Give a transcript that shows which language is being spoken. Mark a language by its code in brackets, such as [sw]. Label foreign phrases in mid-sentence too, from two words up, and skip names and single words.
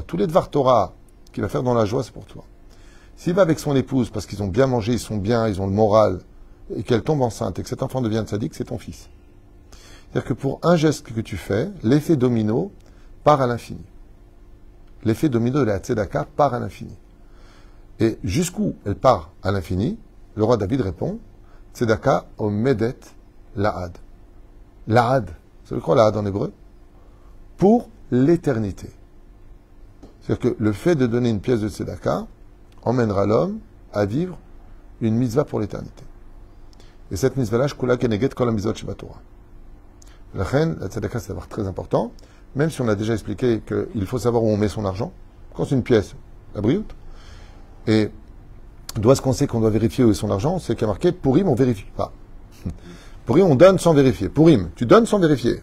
[fr] Tous les [he] דבר תורה [fr] qu'il va faire dans la joie, c'est pour toi. S'il va avec son épouse, parce qu'ils ont bien mangé, ils sont bien, ils ont le moral, et qu'elle tombe enceinte, et que cet enfant devient tzaddik, c'est ton fils. C'est-à-dire que pour un geste que tu fais, l'effet domino part à l'infini. L'effet domino de la tzedaka part à l'infini. Et jusqu'où elle part à l'infini, le roi David répond, [he] צדקה עומדת לעד. [fr] La'ad, c'est quoi la'ad en hébreu? Pour l'éternité. C'est-à-dire que le fait de donner une pièce de tzedaka emmènera l'homme à vivre une mitzvah pour l'éternité. Et cette mitzvah-là, [he] שקולה כנגד כל מצוות שבתורה. [fr] La tzedaka, c'est d'abord très important, même si on a déjà expliqué qu'il faut savoir où on met son argent, quand c'est une pièce, la brioute, et d'où est-ce qu'on sait qu'on doit vérifier où est son argent, c'est qu'il y a marqué Pourim, on vérifie pas. Pourim, on donne sans vérifier. Pourim, tu donnes sans vérifier.